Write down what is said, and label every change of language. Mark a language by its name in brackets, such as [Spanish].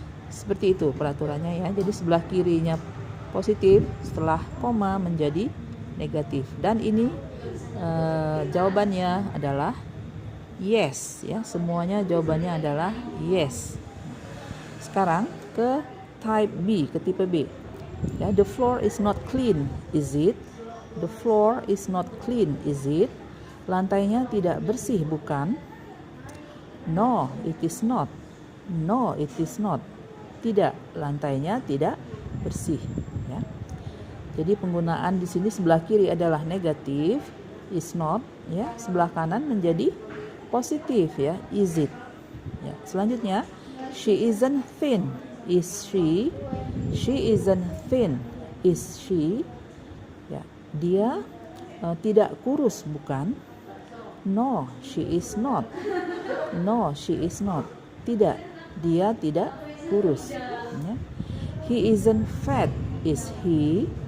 [Indonesian] Seperti itu peraturannya, ya. Jadi sebelah kirinya positif, setelah koma menjadi negatif. Dan ini jawabannya adalah yes, ya. Semuanya jawabannya adalah yes. Sekarang ke type B, ke tipe B. [English] Ya, the floor is not clean, is it? The floor is not clean, is it? [Indonesian] Lantainya tidak bersih, bukan? [English] No, it is not. No, it is not. [Indonesian] Tidak, lantainya tidak bersih, ya. Jadi penggunaan di sini sebelah kiri adalah negatif, is not, ya. Sebelah kanan menjadi positif, ya, is it. Ya. [English] Selanjutnya, she isn't thin, is she? She isn't thin, is she? [Indonesian] Ya, dia tidak kurus, bukan? [English] No, she is not. No, she is not. [Indonesian] Tidak, dia tidak kurus, ya. [English] He isn't fat, is he?